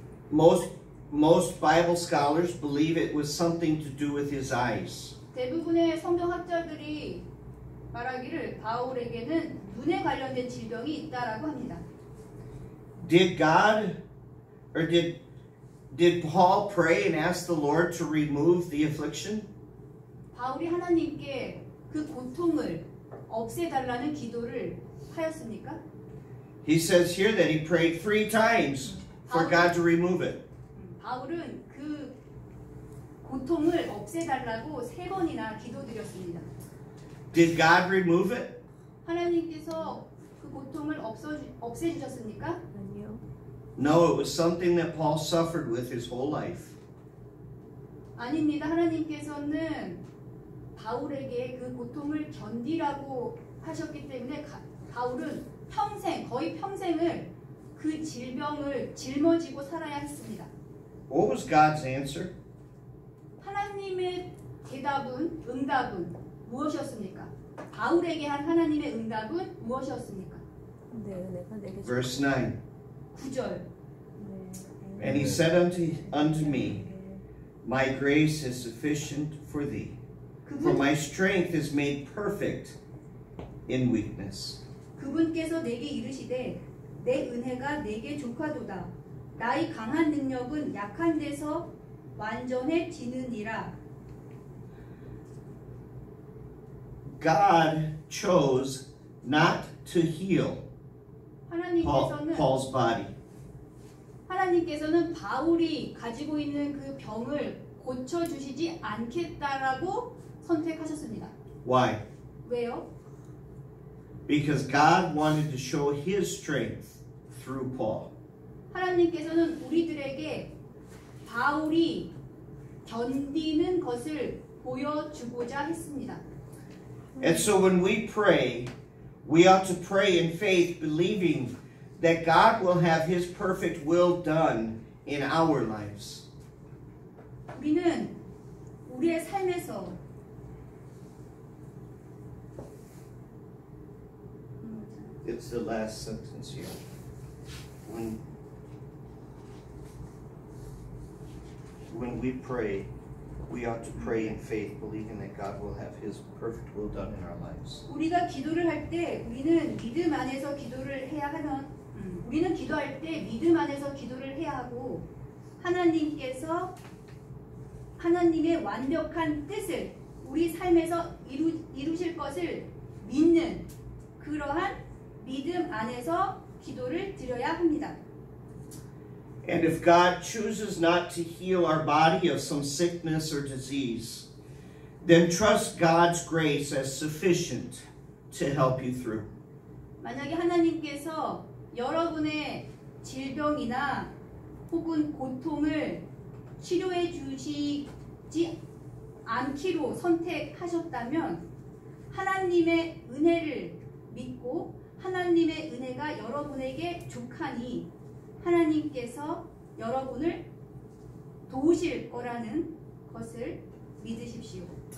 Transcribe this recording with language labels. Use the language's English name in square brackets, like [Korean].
[English] Most Bible scholars believe it was something to do with his eyes. [Korean] 대부분의 성경학자들이 말하기를 바울에게는 눈에 관련된 질병이 있다라고 합니다. [English] Did God or did Paul pray and ask the Lord to remove the affliction? [Korean] 바울이 하나님께 그 고통을 없애달라는 기도를 하였습니까? [English] He says here that he prayed 3 times for God to remove it. [Korean] 바울은 그 고통을 없애달라고 3번이나 기도드렸습니다. [English] Did God remove it? [Korean] 하나님께서 그 고통을 없애주셨습니까? 아니요. [English] No, it was something that Paul suffered with his whole life. [Korean] 아닙니다. 하나님께서는 바울에게 그 고통을 견디라고 하셨기 때문에 바울은 거의 평생을 그 질병을 짊어지고 살아야 했습니다. [English] What was God's answer? [Korean] 하나님의 응답은 무엇이었습니까? 바울에게 한 하나님의 응답은 무엇이었습니까? 내 은혜가 내게 [English] Verse 9. [Korean] 9절. [English] And he said unto me, My grace is sufficient for thee, for my strength is made perfect in weakness. [Korean] 그분께서 내게 이르시되 내 은혜가 내게 족하도다. 나의 강한 능력은 약한 데서 완전해지느니라. [English] God chose not to heal Paul's body. [Korean] 하나님께서는 바울이 가지고 있는 그 병을 고쳐주시지 않겠다라고 선택하셨습니다. [English] Why? [Korean] 왜요? [English] Because God wanted to show His strength through Paul. [Korean] 하나님께서는 우리들에게 바울이 견디는 것을 보여주고자 했습니다. [English] And so when we pray, we ought to pray in faith, believing that God will have His perfect will done in our lives. [Korean] 우리는 우리의 삶에서 [English] It's the last sentence here. When we pray, we ought to pray in faith, believing that God will have His perfect will done in our lives. [Korean] 우리가 기도를 할 때 우리는 믿음 안에서 기도를 해야 하면 우리는 기도할 때 믿음 안에서 기도를 해야 하고 하나님께서 하나님의 완벽한 뜻을 우리 삶에서 이루실 것을 믿는 그러한 믿음 안에서 기도를 드려야 합니다. [English] And if God chooses not to heal our body of some sickness or disease, then trust God's grace as sufficient to help you through. [Korean] 만약에 하나님께서 여러분의 질병이나 혹은 고통을 치료해 주시지 않기로 선택하셨다면 하나님의 은혜를 믿고 하나님의 은혜가 여러분에게 족하니 하나님께서 여러분을 도우실 거라는 것을 믿으십시오.